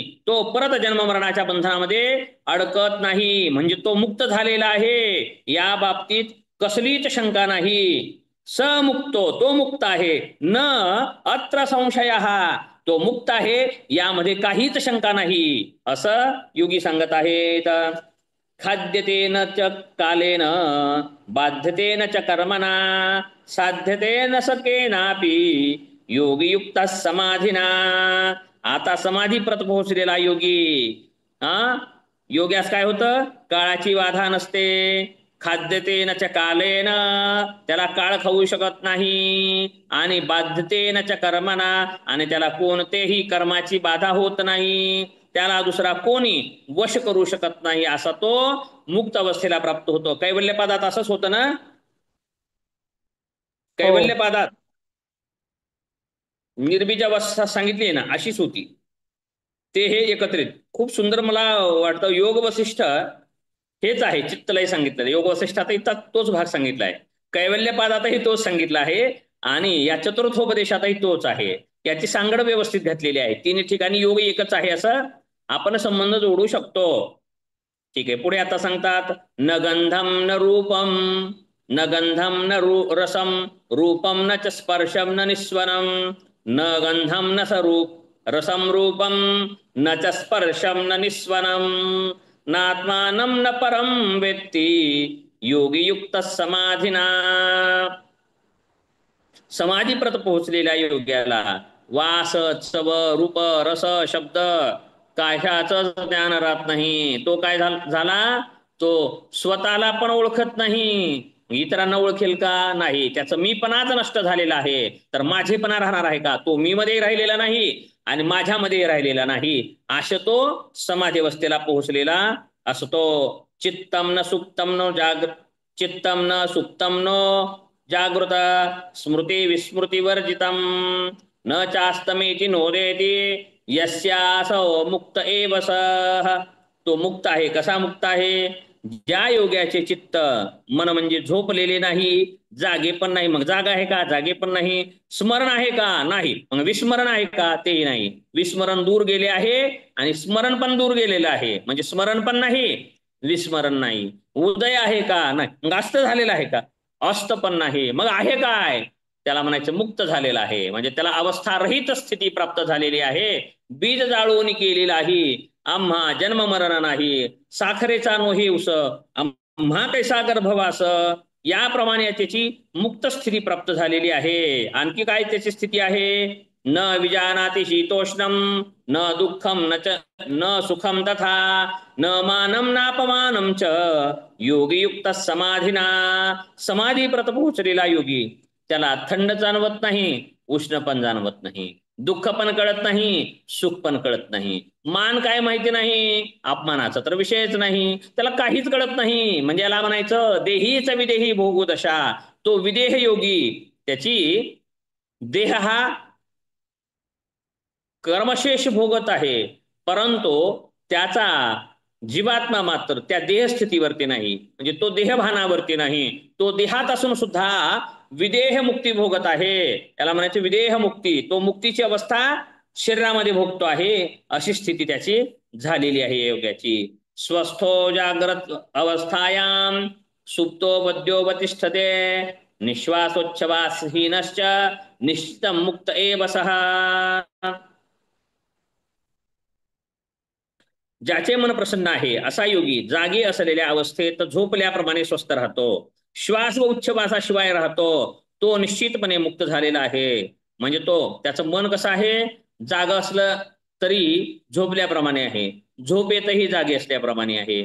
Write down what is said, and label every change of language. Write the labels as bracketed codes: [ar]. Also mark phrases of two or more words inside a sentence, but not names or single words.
[mr] तो परत जन्म मरणाच्या बंधनामध्ये अडकत नाही, म्हणजे तो मुक्त झालेला आहे, या बाबतीत कसलीच शंका नाही. समुक्तो, तो मुक्त आहे. [sa] न अत्र संशय, [mr] तो मुक्त आहे, यामध्ये काहीच शंका नाही, असं योगी सांगत आहेत. [sa] खाद्यतेन च कालेन बाध्यतेन च कर्मणा साध्यतेन सकेनापि योगीयुक्त समाधीना. [mr] आता समाधीप्रत पोहोचलेला योगी, योग्यास काय होतं? काळाची बाधा नसते. [sa] खाद्यतेन च कालेन, [mr] त्याला काळ खाऊ शकत नाही. [sa] आणि बाध्यतेन च कर्मणा, [mr] आणि त्याला कोणतेही कर्माची बाधा होत नाही, त्याला दुसरा कोणी वश करू शकत नाही, असा तो मुक्त अवस्थेला प्राप्त होतो. कैवल्यपादात असंच होतं ना? कैवल्यपादात निर्बीज अवस्था सांगितली ना, अशीच होती. ते हे एकत्रित खूप सुंदर मला वाटतं. योग वसिष्ठ हेच आहे, चित्तलय सांगितलं. योग वसिष्ठातही तोच भाग सांगितला आहे, कैवल्यपादातही तोच सांगितला आहे, आणि या चतुर्थोपदेशातही तोच आहे. याची सांगड व्यवस्थित घातलेली आहे. तिन्ही ठिकाणी योग एकच आहे असं आपण संबंध जोडू शकतो. ठीक आहे, पुढे आता सांगतात, [sa] न गंधम न रूपम, न गंधम न रसम रूपम न च स्पर्शम न निस्वनम, न गंधम न स्वरूप रसम रूपम न च स्पर्शम न निस्वनम, नात्मानं न परम वेत्ति योगी युक्त समाधिना. [mr] समाधीप्रत पोहोचलेल्या योग्याला वास, चव, रूप, रस, शब्द कशाच ज्ञान राहत नाही. तो काय झाला? तो स्वतःला पण ओळखत नाही. इतरांना ओळखेल का? नाही. त्याचं मीपणाच नष्ट झालेला आहे. तर माझेपणा राहणार आहे का? तो मी मध्ये राहिलेला नाही आणि माझ्यामध्ये राहिलेला नाही, अशा तो समाधी अवस्थेला पोहोचलेला असतो. [sa] चित्तम न सुप्तम नो जागृत, चित्तम न सुप्तम नो जागृत स्मृती विस्मृतिवर्जितम न चास्तमेति नोदेति यस्यासो मुक्त एव सः. [mr] तो मुक्त आहे. कसा मुक्त आहे? ज्या योग्याचे चित्त, मन म्हणजे झोपलेले नाही, जागे पण नाही. मग जागा आहे का? जागे पण नाही. स्मरण आहे का? नाही. मग विस्मरण आहे का? तेही नाही. विस्मरण दूर गेले आहे आणि स्मरण पण दूर गेलेलं आहे, म्हणजे स्मरण पण नाही, विस्मरण नाही. उदय आहे का? नाही. मग अस्त झालेला आहे का? अस्त पण नाही. मग आहे काय? त्याला म्हणायचं मुक्त झालेला आहे, म्हणजे त्याला अवस्थारहित स्थिती प्राप्त झालेली आहे. बीज जाळून केलेला आहे, आम्हा जन्म मरण नाही, साखरेचा नोही उस आम्हा कैसा गर्भवास, याप्रमाणे त्याची मुक्त स्थिती प्राप्त झालेली आहे. आणखी काय त्याची स्थिती आहे? [sa] न विजानाति शीतोष्णम न दुःखम न सुखम तथा न मानम नापमानम च योगीयुक्त समाधीना. [mr] समाधीप्रत पोहोचलेला योगी, त्याला थंड जाणवत नाही, उष्ण पण जाणवत नाही, दुःख पण कळत नाही, सुख पण कळत नाही, मान काय माहिती नाही, अपमानाचा तर विषयच नाही, त्याला काहीच कळत नाही. म्हणजे याला म्हणायचं देहीच विदेही भोगू दशा. तो विदेह योगी, त्याची देह हा कर्मशेष भोगत आहे, परंतु त्याचा जीवात्मा मात्र त्या देहस्थितीवरती नाही, म्हणजे तो देहभानावरती नाही, तो देहात असून सुद्धा विदेह मुक्ती भोगत आहे. त्याला म्हणायचं विदेह मुक्ती. तो मुक्तीची अवस्था शरीरामध्ये भोगतो आहे, अशी स्थिती त्याची झालेली आहे योग्याची. [sa] स्वस्थो जाग्रत अवस्थायाम सुप्तो बद्योपतिष्ठते निश्वासोच्छवासहीनश्च निश्चितं मुक्त एव सः. [mr] ज्याचे मन प्रसन्न आहे असा योगी जागी असलेल्या अवस्थेत झोपल्याप्रमाणे स्वस्थ राहतो, श्वास व उच्छ्वासाशिवाय राहतो, तो निश्चितपणे मुक्त झालेला आहे. म्हणजे तो त्याचं मन कसं आहे, जाग असलं तरी झोपल्याप्रमाणे आहे, झोपेतही जागे असल्याप्रमाणे आहे.